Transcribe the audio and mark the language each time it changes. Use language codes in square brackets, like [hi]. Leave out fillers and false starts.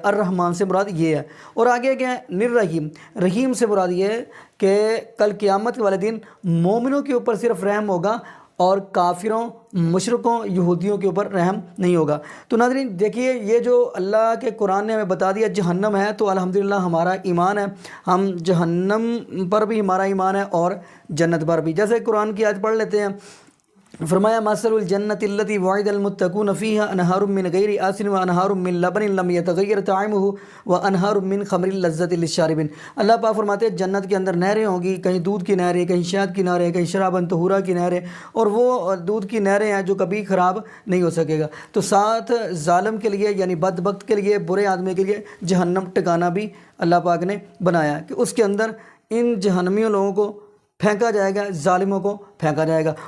[ur] الرحمن سے مراد یہ ہے. اور آگے کیا ہے؟ نررحیم. رحیم سے مراد یہ ہے کہ کل قیامت والے دن مومنوں کے اوپر صرف رحم ہوگا اور کافروں, مشرکوں, یہودیوں کے اوپر رحم نہیں ہوگا. تو ناظرین دیکھیے یہ جو اللہ کے قرآن نے ہمیں بتا دیا جہنم ہے, تو الحمدللہ ہمارا ایمان ہے, ہم جہنم پر بھی ہمارا ایمان ہے اور جنت پر بھی. جیسے قرآن کی آیت پڑھ لیتے ہیں. [ar] فرمایا مثل الجنت التي وعد المتقون فيها انہار من غیر آسن وانہار من لبن لم يتغیر طعمه وانہار من خمر لذت للشاربین. [ur] اللہ پاک فرماتے ہیں جنت کے اندر نہریں ہوں گی, کہیں دودھ کی نہریں, کہیں شہد کی نہریں, کہیں شرابا طہورا کی نہریں, اور وہ دودھ کی نہریں ہیں جو کبھی خراب نہیں ہو سکے گا. تو ساتھ ظالم کے لیے یعنی بدبخت کے لیے, برے آدمی کے لیے جہنم ٹھکانہ بھی اللہ پاک نے بنایا کہ اس کے اندر ان جہنمیوں لوگوں کو پھینکا جائے گا, ظالموں کو پھینکا جائے گا.